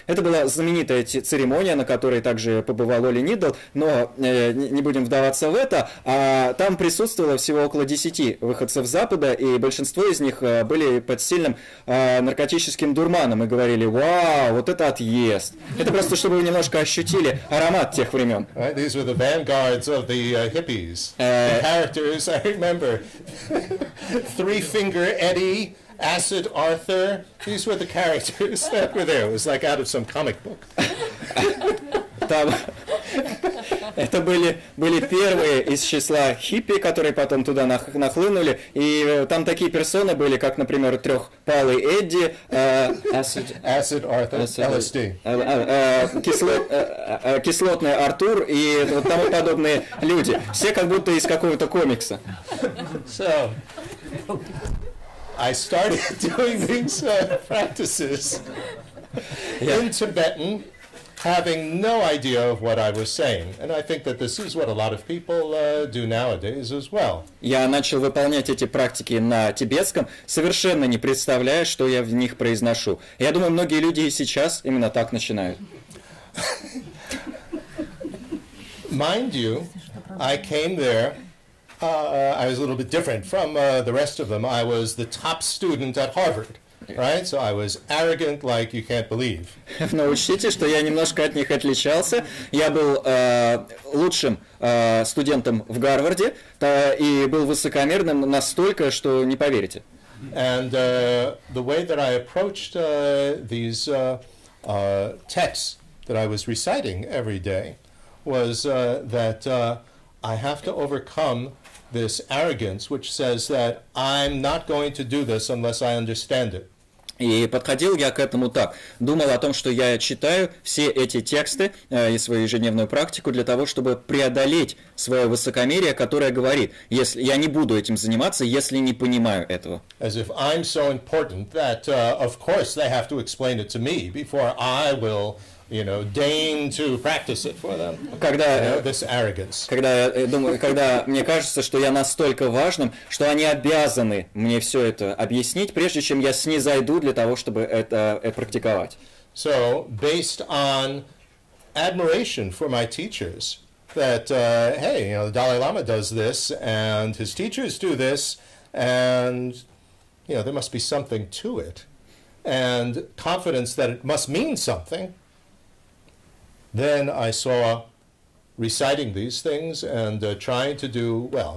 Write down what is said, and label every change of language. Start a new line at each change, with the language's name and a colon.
Russian: Это была знаменитая церемония, на которой также побывал Оли Нидл, но не будем вдаваться в это. Там присутствовало всего около 10 выходцев Запада, и большинство из них были под сильным наркотическим дурманом и говорили: «Вау, вот это отъезд». Это просто, чтобы вы немножко ощутили аромат тех времен.
English: Right, these were the vanguards of the hippies. The characters, I remember, Three Finger Eddie, Acid Arthur. These were the characters that were there. It was like out of some comic book.
Russian: Это были первые из числа хиппи, которые потом туда нахлынули, и там такие персоны были, как, например, трехпалый Эдди,
English: Acid Arthur, LSD,
Russian: кислотный Артур и вот тому подобные люди. Все как будто из какого-то комикса.
English: So, I started doing these practices in Tibetan, having no idea of what I was saying. And I think that this is what a lot of people do nowadays as well.
Russian: Я начал выполнять эти практики на тибетском, совершенно не представляя, что я в них произношу. Я думаю, многие люди и сейчас именно так начинают.
English: Mind you, I came there, I was a little bit different from the rest of them. I was the top student at Harvard. Right? So I was arrogant like you can't believe.
Russian: Но учтите, что я немножко от них отличался. Я был лучшим студентом в Гарварде и был высокомерным настолько, что не поверите.
English: And the way that I approached these texts that I was reciting every day was that I have to overcome this arrogance which says that I'm not going to do this unless I understand it.
Russian: И подходил я к этому так. Думал о том, что я читаю все эти тексты и свою ежедневную практику для того, чтобы преодолеть свое высокомерие, которое говорит: если я не буду этим заниматься, если не понимаю этого.
English: As if I'm so important that, of course, they have to explain it to me before I will, deign to practice it for them. This arrogance.
Russian: Когда мне кажется, что я настолько важным, что они обязаны мне все это объяснить, прежде чем я снизойду для того, чтобы это практиковать.
English: So, based on admiration for my teachers, that, hey, the Dalai Lama does this, and his teachers do this, and, there must be something to it, and confidence that it must mean something, then I saw reciting these things and trying to do,